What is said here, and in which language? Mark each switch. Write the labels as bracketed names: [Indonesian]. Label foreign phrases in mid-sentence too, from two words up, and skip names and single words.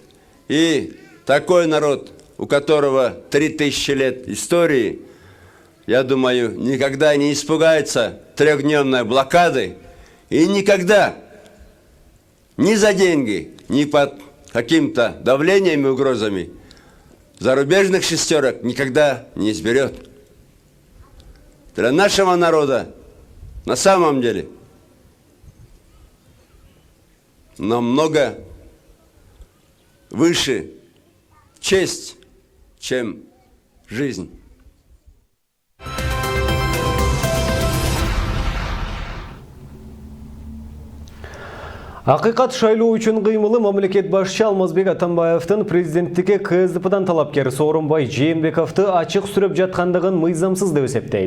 [Russian] И такой народ, у которого 3000 лет истории, я думаю, никогда не испугается 3-дневной блокады и никогда ни за деньги, ни под каким-то давлением и угрозами зарубежных шестерок никогда не изберет. Для нашего народа на самом деле намного выше честь, чем жизнь. [Kyrgyz] Акыйкат шайлоо үчүн кыймылы мамлекет башчы Алмазбек Атамбаевдин президенттикке КСДПдан талапкер Сооронбай Жээнбековду ачык сүрөп жаткандыгын мыйзамсыз деп эсептейт.